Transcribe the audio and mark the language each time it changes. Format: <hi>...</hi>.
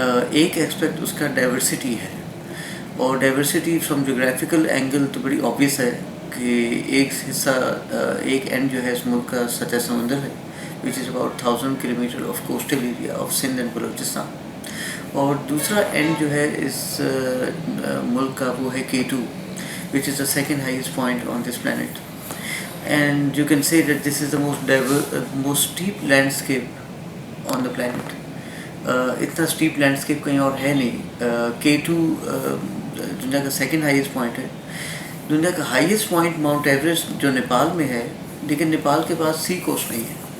<ur>ایک ایکسپیکٹ اس کا ڈائیورسٹی ہے، اور ڈائیورسٹی فرام جغرافیکل اینگل تو بڑی آبویس ہے کہ ایک حصہ، ایک اینڈ جو ہے اس ملک کا سطح سمندر ہے،</ur> <en>Which is about 1000 kilometre of coastal area of Sindh and Balochistan.</en> <ur>اور دوسرا اینڈ جو ہے اس ملک کا وہ ہے K2,</ur> <en>which is the second highest point on this planet. And you can say that this is the most steep landscape on the planet.</en> <ur>اتنا step landscape کہیں اور ہے نہیں. K2 دنیا کا سیکنڈ ہائیسٹ پوائنٹ ہے. دنیا کا ہائیسٹ پوائنٹ ماؤنٹ ایوریسٹ جو نیپال میں ہے، لیکن نیپال کے پاس سی کوسٹ نہیں ہے.</ur>